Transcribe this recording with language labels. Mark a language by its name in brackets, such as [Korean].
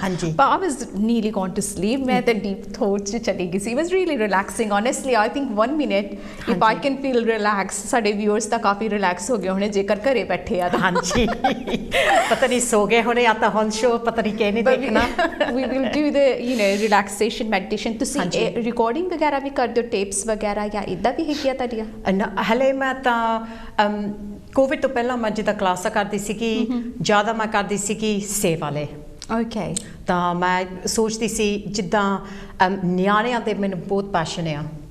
[Punjabi] ਹਾਂਜੀ। ਪਰ [English] I was nearly gone to sleep, [Punjabi] ਮੈਂ ਤਾਂ ਡੀਪ ਥੋਟ 'ਚ ਚਲੀ ਗਈ ਸੀ। [English] It was really relaxing honestly. I think 1 minute if I can feel relaxed, [Punjabi] ਸਾਡੇ ਵਿਊਅਰਸ ਤਾਂ ਕਾਫੀ ਰਿਲੈਕਸ ਹੋ ਗਏ ਹੋਣੇ ਜੇਕਰ ਘਰੇ ਬੈਠੇ ਆ ਤਾਂ। ਹਾਂਜੀ, ਪਤਾ ਨਹੀਂ ਸੋ ਗਏ ਹੋਣੇ ਆ ਤਾਂ ਹੁਣ ਸ਼ੋ ਪਤਾ ਨਹੀਂ ਕਿਹਨੇ ਦੇਖਣਾ। [English] We will do the, you know, relaxation meditation. [Punjabi] ਤੁਸੀਂ ਰਿਕਾਰਡਿੰਗ ਵਗੈਰਾ ਵੀ ਕਰਦੇ ਹੋ, ਟੇਪਸ ਵਗੈਰਾ, ਜਾਂ ਇੱਦਾਂ ਵੀ ਹੈਗੀਆਂ ਤੁਹਾਡੀਆਂ? ਹਲੇ ਮੈਂ ਤਾਂ ਕੋਵਿਡ ਤੋਂ ਪਹਿਲਾਂ ਮੈਂ ਜਿੱਦਾਂ ਕਲਾਸਾਂ ਕਰਦੀ ਸੀਗੀ, ਜ਼ਿਆਦਾ ਮੈਂ ਕਰਦੀ ਸੀਗੀ ਸੇਵਾ ਵਾਲੇ। ਓਕੇ। ਤਾਂ ਮੈਂ ਸੋਚਦੀ ਸੀ ਜਿੱਦਾਂ ਨਿਆਣਿਆਂ ਦੇ ਮੈਨੂੰ ਬਹੁਤ ਪੈਸ਼ਨ ਆ।